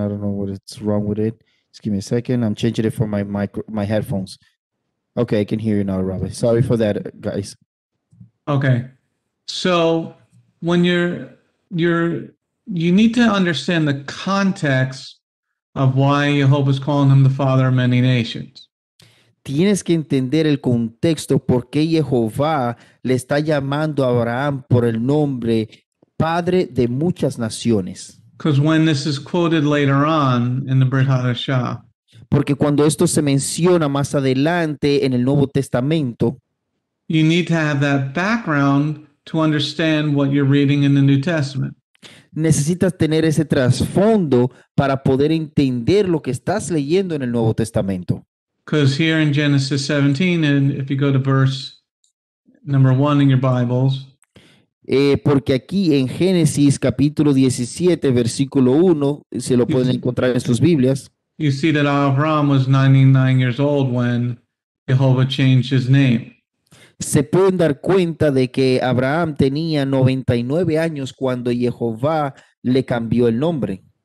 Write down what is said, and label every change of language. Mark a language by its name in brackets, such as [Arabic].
[English] I don't know what's wrong with it. Just give me a second. I'm changing it for my headphones. Okay, I can hear you now, Robert. Sorry for that, guys. Okay. So when you need to understand the context of why Jehovah is calling him the father of many nations. [Spanish] Tienes que entender el contexto por qué Jehová le está llamando a Abraham por el nombre Padre de muchas naciones. [English] Because when this is quoted later on in the Brit Hadashah, [Spanish] porque cuando esto se menciona más adelante en el Nuevo Testamento, [English] you need to have that background to understand what you're reading in the New Testament. [Spanish] Necesitas tener ese trasfondo para poder entender lo que estás leyendo en el Nuevo Testamento. [English] Because here in Genesis 17, and if you go to verse number 1 in your Bibles, [Spanish] porque aquí en Génesis capítulo 17, versículo 1, se lo pueden encontrar en sus Biblias. [English] You see that Abraham was 99 years old when Jehovah changed his name. [Spanish] Se pueden dar cuenta de que Abraham tenía 99 años cuando Jehová le cambió el nombre.